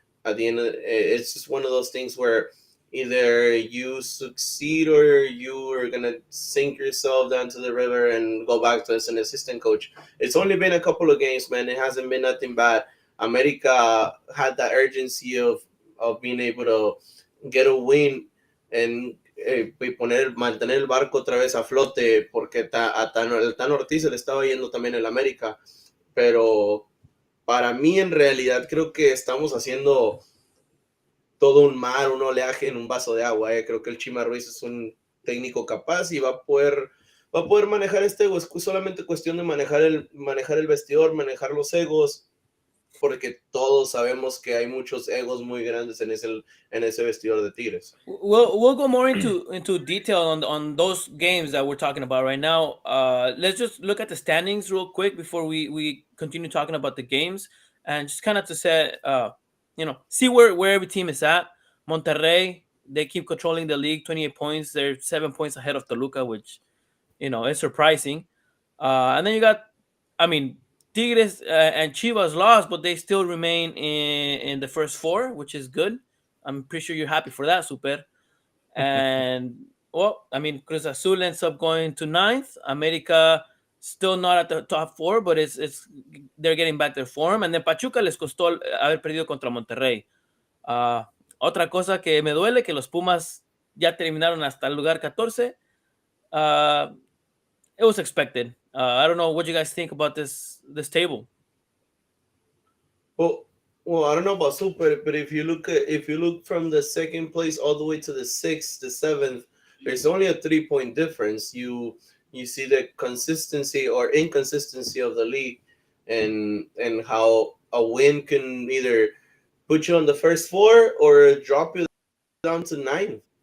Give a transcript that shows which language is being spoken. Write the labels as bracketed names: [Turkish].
[English] At the end of it's just one of those things where either you succeed or you are gonna sink yourself down to the river and go back to as an assistant coach. It's only been a couple of games, man. It hasn't been nothing bad. America had that urgency of being able to get a win and [Spanish] y mantener el barco otra vez a flote, porque el Tan Ortiz se le estaba yendo también el América, pero para mí en realidad creo que estamos haciendo todo un mar, un oleaje en un vaso de agua. Creo que el Chima Ruiz es un técnico capaz y va a poder manejar este ego. Es solamente cuestión de manejar el vestidor, manejar los egos, porque todos sabemos que hay muchos egos muy grandes en ese vestidor de Tigres. [English] We'll go more into detail on those games that we're talking about right now. Let's just look at the standings real quick before we continue talking about the games, and just kind of to set see where every team is at. Monterrey, they keep controlling the league, 28 points. They're 7 points ahead of Toluca, which is surprising. And then you got, I mean, Tigres and Chivas lost, but they still remain in the first four, which is good. I'm pretty sure you're happy for that, Super. And well, I mean, Cruz Azul ends up going to ninth. America still not at the top four, but it's they're getting back their form. And then [Spanish] Pachuca les costó haber perdido contra Monterrey. Uh, Otra cosa que me duele que los Pumas ya terminaron hasta el lugar 14. [English] Uh, it was expected. I don't know what you guys think about this table. Well, I don't know about Super, but if you look from the second place all the way to the sixth, the seventh, there's only a 3 point difference. You see the consistency or inconsistency of the league, and how a win can either put you on the first four or drop you down to ninth.